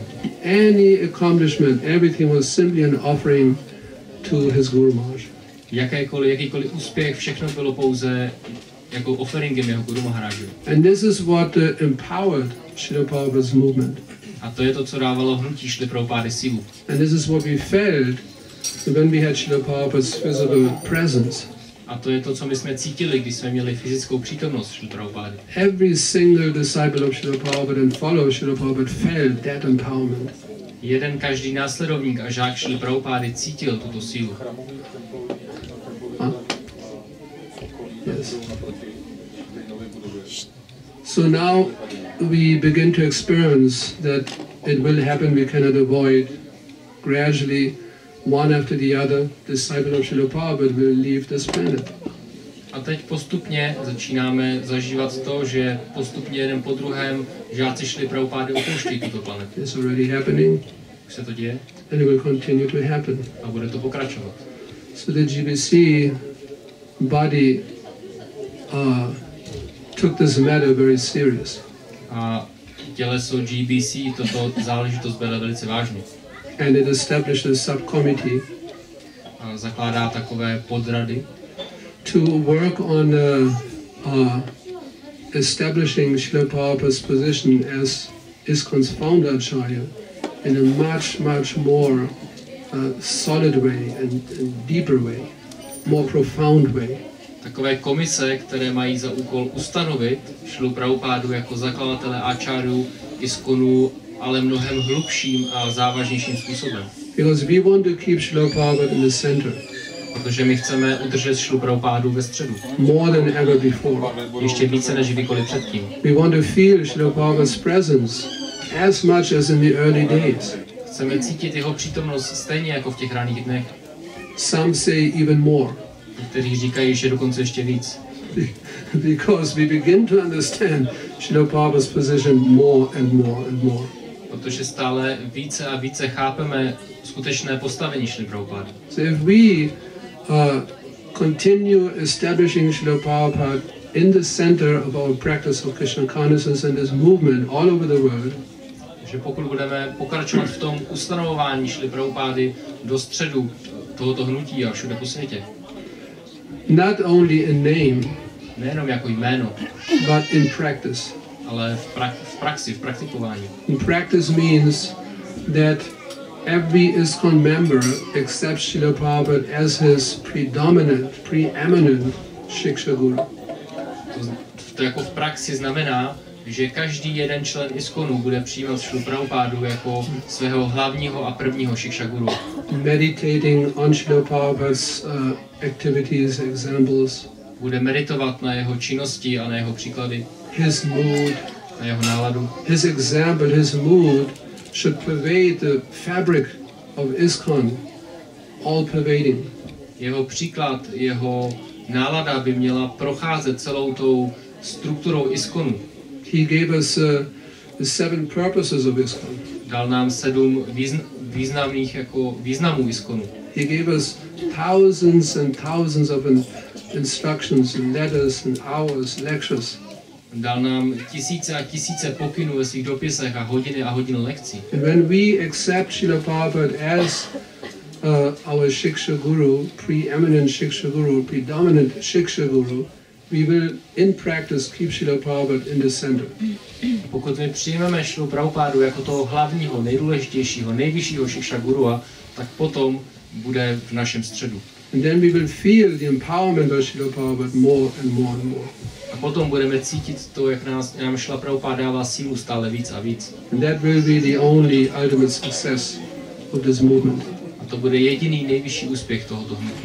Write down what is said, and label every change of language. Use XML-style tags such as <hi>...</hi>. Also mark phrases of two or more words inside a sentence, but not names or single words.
<en>Any accomplishment, everything was simply an offering to his Guru Maharaj.</en> <cs>Jakýkoliv úspěch, všechno bylo pouze jako offeringem jeho Guru Maharajovi.</cs> <en>And this is what empowered Srila Prabhupada's movement.</en> <cs>A to je to, co dávalo hnutí Srily Prabhupády sílu.</cs> <en>And this is what we felt when we had Srila Prabhupada's visible presence.</en> <cs>A to je to, co my jsme cítili, když jsme měli fyzickou přítomnost Srily Prabhupády.</cs> <en>Every single disciple of Srila Prabhupada and follower of Srila Prabhupada felt that empowerment.</en> <cs>Každý následovník a žák Srily Prabhupády cítil tuto sílu.</cs> <en>Yes. So now we begin to experience that it will happen, we cannot avoid. Gradually, one after the other, disciple of Srila Prabhupada will leave this planet.</en> <cs>A teď postupně začínáme zažívat to, že postupně jeden po druhém žáci Srily Prabhupády opouštějí tuto planetu.</cs> <en>It's already happening.</en> <cs>Už se to děje.</cs> <en>And it will continue to happen.</en> <cs>A bude to pokračovat.</cs> <en>So the GBC body took this matter very serious.</en> <cs>A těleso GBC toto záležitost bere velice vážně.</cs> <en>And it established a subcommittee.</en> <cs>A zakládá takové podrady.</cs> <en>To work on establishing Srila Prabhupada's position as ISKCON's founder Acharya in a much more solid way and deeper way, more profound way.</en> <cs>Takové komise, které mají za úkol ustanovit Srilu Prabhupádu jako zakladatele Acharyu ISKCONu, ale mnohem hlubším a závažnějším způsobem.</cs> <en>Because we want to keep Srila Prabhupada in the center.</en> <cs>Protože my chceme udržet Srilu Prabhupádu ve středu.</cs> <en>More than ever before.</en> <cs>Ještě více než kdykoliv předtím.</cs> <en>We want to feel Srila Prabhupada's presence as much as in the early days.</en> <cs>Chceme cítit jeho přítomnost stejně jako v těch raných dnech.</cs> <en>Some say even more.</en> <cs>Kteří říkají, že dokonce ještě víc.</cs> <en>Because we begin to understand Srila Prabhupada's position more and more and more.</en> <cs>Protože stále více a více chápeme skutečné postavení Srily Prabhupády.</cs> <en>So if we continue establishing Srila Prabhupada in the center of our practice of Krishna consciousness and this movement all over the world,</en> <cs>že pokud budeme pokračovat v tom ustanovování Srily Prabhupády do středu tohoto hnutí a všude po světě.</cs> <en>Not only in name,</en> <cs>nejenom jako jméno,</cs> <en>but in practice.</en> <cs>Ale v praxi, v praktikování.</cs> <en>In practice means that every ISKCON member accepts Srila Prabhupada as his predominant, preeminent Shiksha Guru.</en> <cs>To jako v praxi znamená, že každý jeden člen ISKCONu bude přijímat Srilu Prabhupádu jako svého hlavního a prvního Shiksha Guru.</cs> <en>Meditating on Srila Prabhupada's activities, examples.</en> <cs>bude meditovat na jeho činnosti a na jeho příklady,</cs> <en>his mood,</en> <cs>na jeho náladu.</cs> <en>His example, his mood should pervade the fabric of ISKCON, all pervading.</en> <cs>Jeho příklad, jeho nálada by měla procházet celou tou strukturou ISKCONu.</cs> <en>He gave us the 7 purposes of ISKCON.</en> <cs>Dal nám 7 významů ISKCONu.</cs> <en>He gave us thousands and thousands of instructions, letters and hours, lectures.</en> <cs>Dal nám tisíce a tisíce pokynů ve svých dopisech a hodiny lekcí.</cs> <en>And when we accept Srila Prabhupada as our Shiksha Guru, preeminent Shiksha Guru, predominant Shiksha Guru, we will in practice keep Srila Prabhupada in the center.</en> <cs>Pokud my přijmeme Šrilu Prabhupádu jako toho hlavního, nejdůležitějšího, nejvyššího Shiksha Gurua, tak potom bude v našem středu.</cs> <en>And then we will feel the empowerment of Srila Prabhupada more and more and more.</en> <cs>A potom budeme cítit to, jak nám Šrila Prabhupáda dává sílu stále víc a víc.</cs> <en>And that will be the only ultimate success of this movement.</en> <cs>A to bude jediný nejvyšší úspěch tohoto hnutí.</cs>